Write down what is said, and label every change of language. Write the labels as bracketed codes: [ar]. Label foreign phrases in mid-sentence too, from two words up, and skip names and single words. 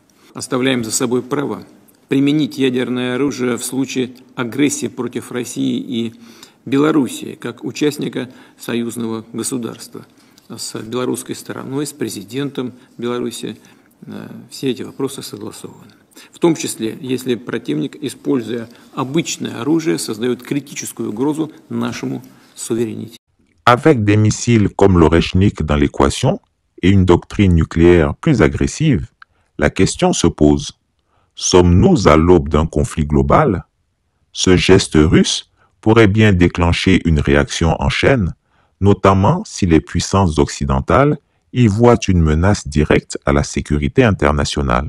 [ru] Оставляем за собой право применить ядерное оружие в случае агрессии против России и Белоруссии, как участника союзного государства. С белорусской стороной, с президентом Беларуси все эти вопросы согласованы. В том числе, если противник, используя обычное оружие, создает критическую угрозу нашему суверенитету. [fr] Avec des missiles comme l'Oreshnik dans l'équation et une doctrine nucléaire plus agressive, la question se pose. Sommes-nous à l'aube d'un conflit global? Ce geste russe pourrait bien déclencher une réaction en chaîne, notamment si les puissances occidentales y voient une menace directe à la sécurité internationale.